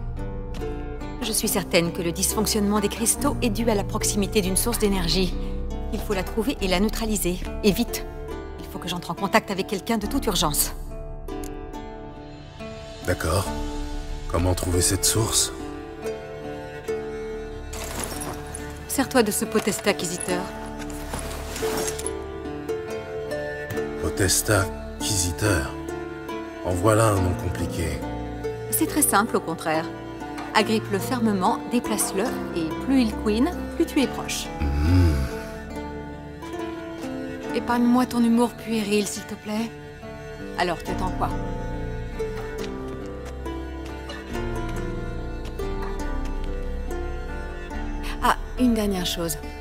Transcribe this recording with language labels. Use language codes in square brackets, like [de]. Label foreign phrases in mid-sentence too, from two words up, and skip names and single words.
[fr] Je suis certaine que le dysfonctionnement des cristaux est dû à la proximité d'une source d'énergie. Il faut la trouver et la neutraliser. Et vite. Il faut que j'entre en contact avec quelqu'un de toute urgence. D'accord. Comment trouver cette source? Sers-toi de ce potestat acquisiteur. Potestat Quisiteur. En voilà un nom compliqué. C'est très simple, au contraire. Agrippe-le fermement, déplace-le, et plus il couine, plus tu es proche. Épargne-moi ton humour puéril, s'il te plaît. Alors, tu attends quoi? Ah, une dernière chose.